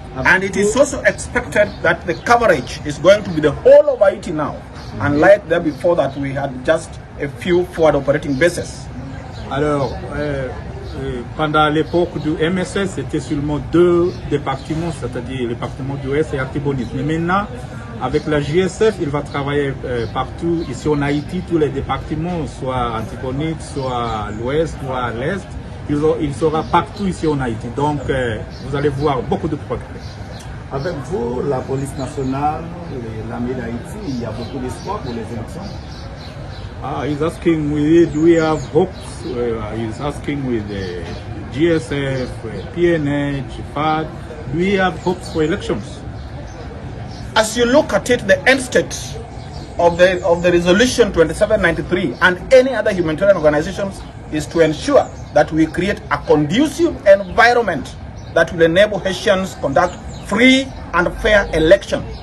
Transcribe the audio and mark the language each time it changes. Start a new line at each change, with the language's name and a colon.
English: And it is also expected that the coverage is going to be the whole of Haiti now, unlike there before that we had just a few forward operating bases.
French: Alors, pendant l'époque du MSS, c'était seulement 2 départements, c'est-à-dire le département de l'Ouest et Artibonite. Mais maintenant, avec la JSF, il va travailler partout ici en Haïti, tous les départements, soit Artibonite, soit l'Ouest, soit l'Est. Il sera partout ici en Haïti. Donc, vous allez voir beaucoup de progrès. Avec vous, la police nationale, l'armée d'Haïti, il y a beaucoup d'espoir pour les élections.
English: He's asking, do we have hopes? He's asking with the GSF, PNH, FAD, do we have hopes for elections? As you look at it, the end state of the resolution 2793 and any other humanitarian organizations is to ensure that we create a conducive environment that will enable Haitians conduct free and fair election